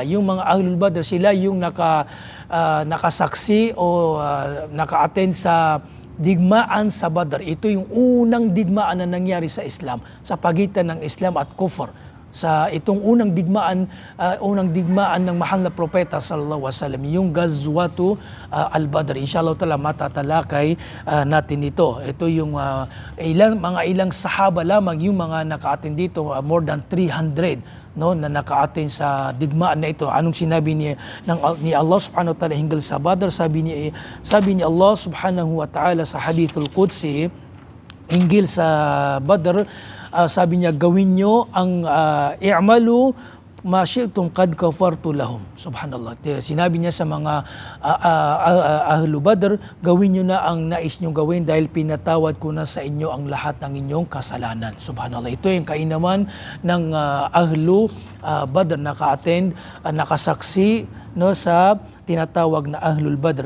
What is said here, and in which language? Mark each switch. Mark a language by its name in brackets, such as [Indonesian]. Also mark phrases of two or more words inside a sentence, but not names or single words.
[Filipino] Yung mga Ahlul Badr, sila yung nakasaksi o naka-attend sa digmaan sa Badr. Ito yung unang digmaan na nangyari sa Islam, sa pagitan ng Islam at kufr. Sa itong unang digmaan ng mahal na propeta [Arabic] صلى الله عليه وسلم, [Filipino] yung Ghazwatu al-Badr. [Arabic] إن شاء الله تعالى [Filipino] matatalakay natin ito. Ito yung ilang sahaba lamang yung mga naka-attend dito, [English] more than [Filipino] 300, no, na naka-attend sa digmaan na ito. Anong sinabi ni Allah [Arabic] سبحانه وتعالى [Filipino] hinggil sa Badr? Sabi ni Allah [Arabic] سبحانه وتعالى [Filipino] sa [Arabic] الحديث القدسي [Filipino] hinggil sa Badr, sabi niya, gawin nyo ang [Arabic] اعملوا ما شئتم قد غفرت لكم. [Filipino] Subhanallah. Sinabi niya sa mga Ahlu Badr, gawin nyo na ang nais nyo gawin dahil pinatawad ko na sa inyo ang lahat ng inyong kasalanan. Subhanallah. Ito yung kainaman ng Ahlu Badr, naka-attend, nakasaksi, no, sa tinatawag na Ahlul Badr.